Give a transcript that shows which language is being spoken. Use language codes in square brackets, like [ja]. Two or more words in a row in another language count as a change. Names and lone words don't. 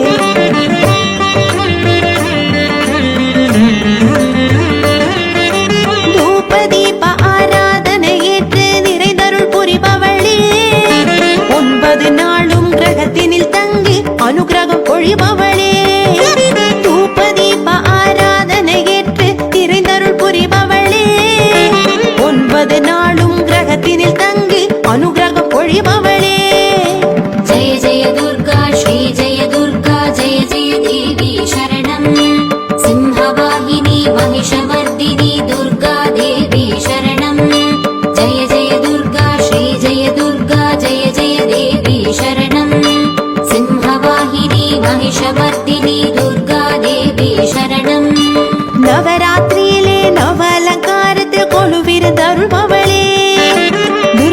[ta] தூபதீப ஆராதனை ஏற்று நிறைந்தருள் புரிபவளே 9 நாளும் கிரகத்தினில் தங்கி அனுகிரகம் பொழிபவளே தூபதீப ஆராதனை ஏற்று நிறைந்தருள் புரிபவளே 9 நாளும் கிரகத்தினில் தங்கி அனுகிரகம் பொழிபவளே [sa] जय जय दुर्गा श्री जय दुर्गा जय जय देवी शरणम् सिंहवाहिनी महिषमर्दिनी दुर्गा देवी शरणम् जय जय दुर्गा श्री जय दुर्गा जय जय देवी शरणम् सिंहवाहिनी महिषमर्दिनी दुर्गा देवी शरणम् [ta] நவராத்திரியிலே நவலங்காரத்தில் கொலுவிருந்தருள்பவளே